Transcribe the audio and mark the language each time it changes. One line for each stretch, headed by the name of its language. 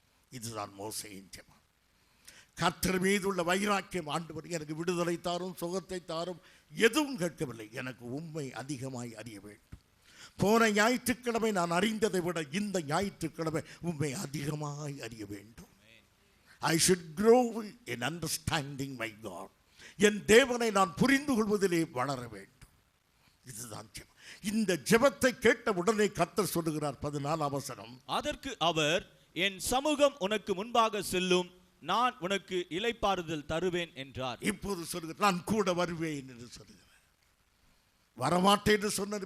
Tamil: இதுதான் மோசேயின் ஜெபம். கர்த்தர் மீது உள்ள வைராக்கியம். ஆண்டவர் எனக்கு விடுதலை தாரும், சுகத்தை தாரும், எதுவும் கேட்கவில்லை. எனக்கு உம்மை அதிகமாய் அறிய வேண்டும். போன ஞாயிற்றுக்கிழமை நான் அறிந்ததை விட இந்த ஞாயிற்றுக்கிழமை உம்மை அதிகமாய் அறிய வேண்டும்.
English: I should grow in understanding my God.
Tamil: என் தேவனை நான் புரிந்து கொள்வதிலே வளர வேண்டும். இதுதான் ஜெபம். இந்த ஜெபத்தை கேட்ட உடனே கர்த்தர் சொல்லுகிறார் 14 வசனம். அதற்கு அவர், என் சமூகம் உனக்கு முன்பாக செல்லும், நான் உனக்கு இளைப்பாறுதல் தருவேன் என்றார். இப்போது சொல்லுகிறார், நான் கூட வருவேன் என்று சொல்லுகிறார். வரமாட்டேன் என்று சொன்னார்.